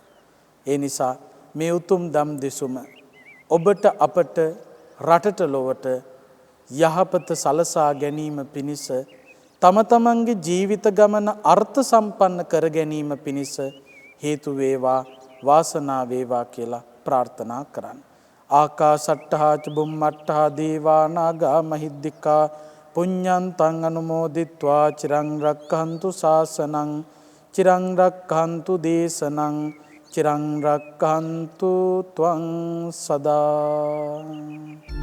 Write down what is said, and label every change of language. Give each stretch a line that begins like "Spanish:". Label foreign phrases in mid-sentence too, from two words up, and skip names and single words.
Sinhala: ඒ නිසා මේ උතුම් දම් දෙසුම ඔබට අපට රටට ලොවට යහපත සලසා ගැනීම පිණිස, තම තමන්ගේ ජීවිත ගමන අර්ථ සම්පන්න කර ගැනීම පිණිස හේතු වේවා, වාසනා වේවා කියලා ප්‍රාර්ථනා කරන්න.
Pali: ආකාසට්ඨා ච බුම්මට්ඨා දේවා නාග මහිද්దికා පුඤ්ඤන්තං අනුමෝදිත්වා චිරං රක්ඛන්තු ශාසනං චිරං රක්ඛන්තු දේශනං චිරං රක්ඛන්තු ත්වං සදා.